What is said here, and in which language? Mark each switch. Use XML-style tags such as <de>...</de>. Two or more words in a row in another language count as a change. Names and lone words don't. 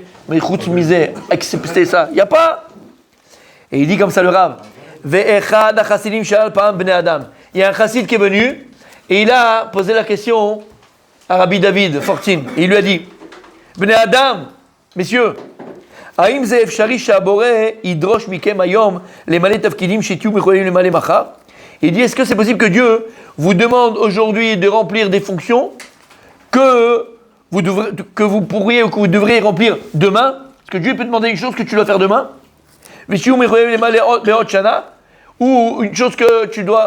<fr>Mais écoute, misère, accepter ça. Il n'y a pas. Et il dit comme ça le Rav. Il y a un chassid qui est venu et il a posé la question à Rabbi David Fortine. Et il lui a dit,</fr> <he>בני אדם,</he> <fr>messieurs,</fr> <he>האם זה אפשרי שהבורא ידרוש מכם היום למלא תפקידים שתהיו יכולים למלא מחר?</he> <fr>Il dit, est-ce que c'est possible que Dieu vous demande aujourd'hui de remplir des fonctions que vous pourriez ou que vous devriez remplir demain? Est-ce que Dieu peut demander une chose que tu dois faire demain? Ou une chose que tu dois...</fr>